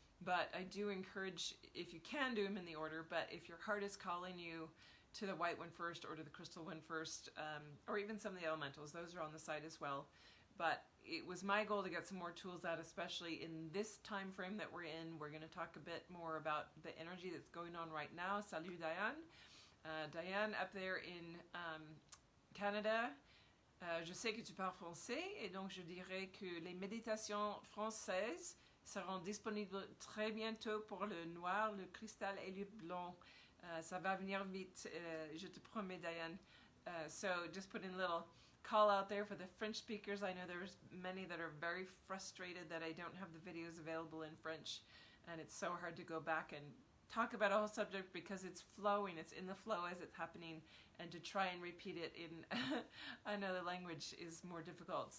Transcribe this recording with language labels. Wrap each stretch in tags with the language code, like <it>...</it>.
<en>But I do encourage, if you can, do them in the order, but if your heart is calling you to the white one first, or to the crystal one first, or even some of the elementals, those are on the site as well. But it was my goal to get some more tools out, especially in this time frame that we're in. We're going to talk a bit more about the energy that's going on right now.</en> <fr>Salut,</fr> <en>Diane. Diane, up there in Canada.</en> <fr>Je sais que tu parles français, et donc je dirais que les méditations françaises seront disponibles très bientôt pour le noir, le cristal et le blanc. Ça va venir vite, je te promets, Diane.</fr> <en>So just putting a little call out there for the French speakers. I know there's many that are very frustrated that I don't have the videos available in French, and it's so hard to go back and talk about a whole subject because it's flowing, it's in the flow as it's happening, and to try and repeat it in another language is more difficult.</en>